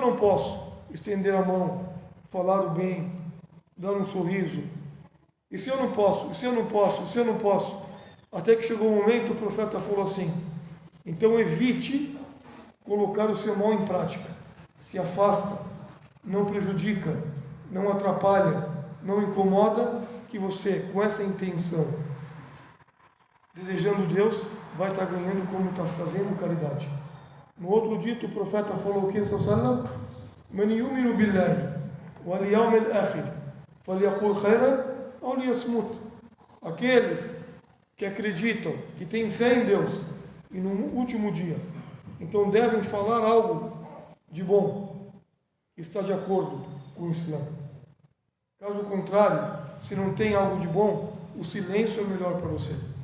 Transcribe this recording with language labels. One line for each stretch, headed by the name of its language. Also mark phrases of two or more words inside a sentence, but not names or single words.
Portuguese: não posso estender a mão, falar o bem, dar um sorriso, e se eu não posso, e se eu não posso, e se eu não posso, até que chegou um momento, o profeta falou assim, então evite colocar o seu mal em prática, se afasta, não prejudica, não atrapalha, não incomoda, que você, com essa intenção, desejando Deus, vai estar ganhando como está fazendo caridade. No outro dito, o profeta falou o que?
Arabic: صلى الله من يؤمن بالله واليوم الآخر فليقل خيرا أو ليصمت.
Portuguese: Aqueles que acreditam, que têm fé em Deus e no último dia, então devem falar algo de bom, que está de acordo com o Islã. Caso contrário, se não tem algo de bom, o silêncio é o melhor para você.